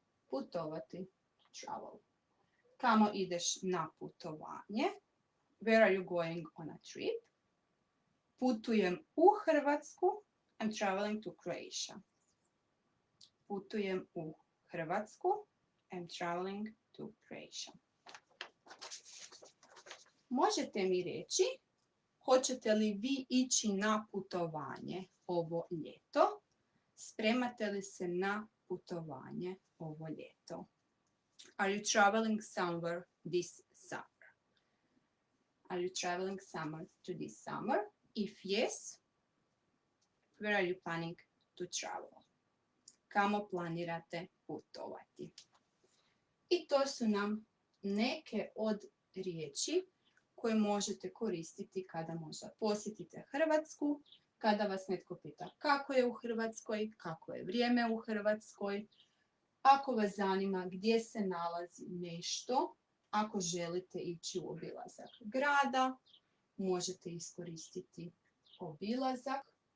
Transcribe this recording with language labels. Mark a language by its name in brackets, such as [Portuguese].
[Croatian] Putovati, travel. Kamo ideš na putovanje? [English] Where are you going on a trip? [Croatian] Putujem u Hrvatsku. [English] I'm traveling to Croatia. [Croatian] Putujem u Hrvatsku. [English] I'm traveling to Croatia. [Croatian] Možete mi reći, hoćete li vi ići na putovanje ovo ljeto? Spremate li se na putovanje ovo ljeto? [English] Are you traveling somewhere this summer? Are you traveling somewhere to this summer? If yes, where are you planning to travel? [Croatian] Kamo planirate putovati? I to su nam neke od riječi koje možete koristiti kada možda posjetite Hrvatsku, kada vas netko pita kako je u Hrvatskoj, kako je vrijeme u Hrvatskoj, ako vas zanima gdje se nalazi nešto, ako želite ići u obilazak grada, možete iskoristiti obilazak.